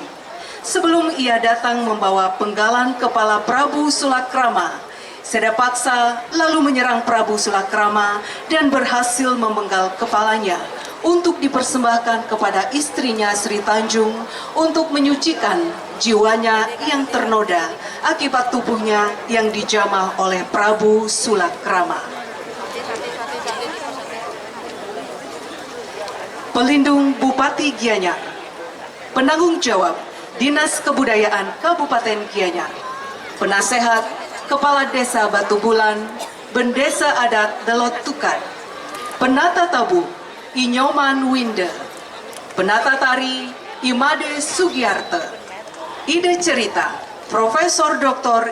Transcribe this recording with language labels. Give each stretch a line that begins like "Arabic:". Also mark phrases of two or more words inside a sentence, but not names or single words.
Indonesian: Sebelum ia datang membawa penggalan kepala Prabu Sulakrama, Sidapaksa lalu menyerang Prabu Sulakrama dan berhasil memenggal kepalanya untuk dipersembahkan kepada istrinya Sri Tanjung untuk menyucikan jiwanya yang ternoda akibat tubuhnya yang dijamah oleh Prabu Sulakrama. Pelindung Bupati Gianyar, penanggung jawab Dinas Kebudayaan Kabupaten Gianyar, penasehat Kepala Desa Batu Bulan, Bendesa Adat Delot Tukat, penata tabu Inyoman Winde, penata tari Imade Sugiyarte, ide cerita Profesor Dr.